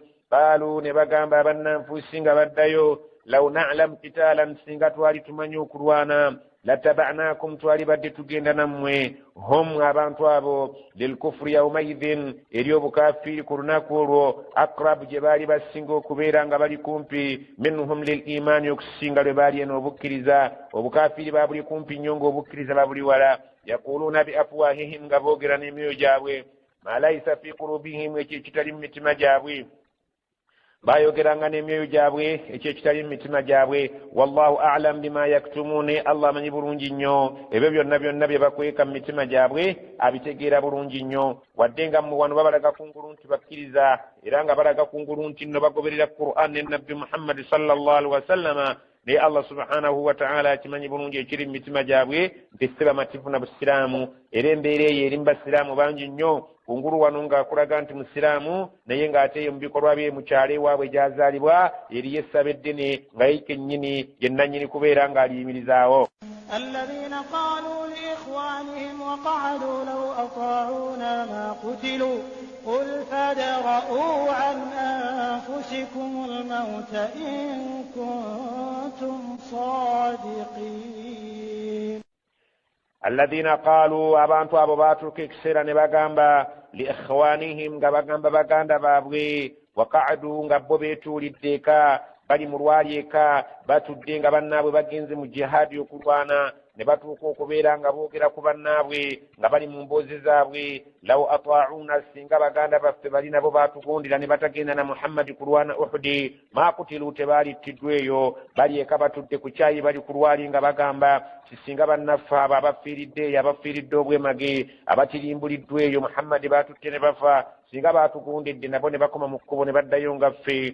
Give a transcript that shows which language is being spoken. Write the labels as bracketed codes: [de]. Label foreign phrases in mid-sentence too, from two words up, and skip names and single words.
[lg] qaalu, ne bagamba abannanfuusi nga baddayo, [ar] لو نعلم قتالا, [lg] singa twali tumanyi okulwana, lataba'naakum, twali badde tugenda nammwe, hum, abantu abo, [ar] للكفر يومئذ, [lg] eri obukafiiri ku lunaku olwo, akrabu, gye baali basinga okubeera nga bali kumpi, [ar] منهم للإيمان, [lg] okusinga lwe baali eno obukkiriza. obukafiiri babuli kumpi nnyo ng'obukkiriza babuli wala. [ar] يقولون بأفواههم, [lg] nga boogera n'emyoyo gyabwe, [ar] ما ليس في قلوبهم, [lg] ekyo ekitali mu mitima gyabwe. bayogeranga n'emyoyo gyabwe ekyo ekitali mu mitima gyabwe. [ar] والله أعلم بما يكتمون, [lg] Allah amanyi bulungi nnyo ebyo byonna bye bakweka mu mitima gyabwe, abitegeera bulungi nnyo. wadde nga mu wano babalaga kungulu nti bakkiriza, era nga balaga kungulu nti nno bagoberera Qur'an ne Nabbi Muhammad [ar] صلى الله عليه وسلم, [lg] naye Allah [ar] سبحانه وتعالى [lg] akimanyi bulungi ekiri mu mitima gyabwe, nti si bamativu na busiraamu. era embeera eyo eri mu basiraamu bangi nnyo. kungulu wano ng'akulaga nti musiraamu, naye ng'ate ye mu bikolwa bye mu kyalo ewaabwe gy'azaalibwa eriyo essaba eddene, nga ye kennyini ye nannyini kubeera ng'aliyimirizaawo. [ar] الذين قالوا لإخوانهم وقعدوا لو أطاعونا ما قتلوا قل فادرءوا عن أنفسكم الموت إن كنتم صادقين. الذين قالوا, [lg] abantu abo baatuuka ekiseera ne bagamba liikhwanihim, nga bagamba baganda baabwe, waqa'adu, nga bo beetuulidde eka, bali mu lwali eka, batudde nga bannaabwe bagenze mu jihaadi okulwana, ne batuuka okubeera nga boogera ku bannaabwe nga bali mu mboozi zaabwe, [ar] لو أطاعونا, [lg] singa baganda baffe bali nabo baatugondera ne batagenda na Muhammadi kulwana Uhudi, [ar] ما قتلوا, [lg] tebaalittiddwa eyo, bali eka batudde ku kyayi bali ku lwali nga bagamba singa bannaffe abo abafiiridde eyo, abafiiridde obwemage, abatirimbuliddwa eyo Muhammadi baatutte ne bafa, singa baatugondedde nabo ne bakoma mu kkubo ne baddayo nga ffe.